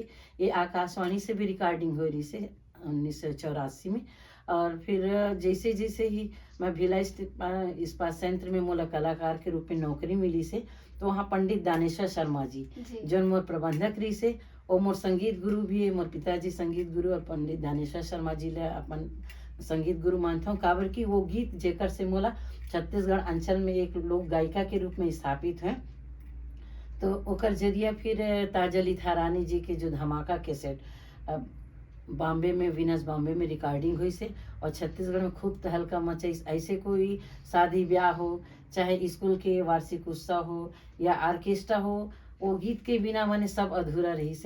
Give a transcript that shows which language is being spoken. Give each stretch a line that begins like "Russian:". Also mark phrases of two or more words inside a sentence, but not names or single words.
Chhattisgarhi: ये आकाशवाणी से भी रिकॉर्डिंग हो रही से 1984 में। और फिर जैसे जैसे ही मैं भिला इस्पात संयंत्र में मोला कलाकार के रूप में नौकरी मिली से, तो वहाँ पंडित दानेश्वर शर्मा जी जो मोर प्रबंधक रही से और मोर संगीत गुरु भी है। मोर पिताजी संगीत गुरु और पंडित दानेश्वर शर्मा जी ले अपन संगीत गुरु मानता हूँ, काबर की वो गीत जेकर से मोला छत्तीसगढ़ अंचल में एक लोक गायिका के रूप में स्थापित है। तो ओकर जरिया फिर ताजली थारानी जी के जो धमाका कैसेट बॉम्बे में वीनस बॉम्बे में रिकॉर्डिंग हुई से, और छत्तीसगढ़ में खूब तहलका मचाई। ऐसे कोई शादी ब्याह हो, चाहे स्कूल के वार्षिक उत्सव हो या ऑर्केस्ट्रा हो, वो गीत के बिना माने सब अधूरा रही से।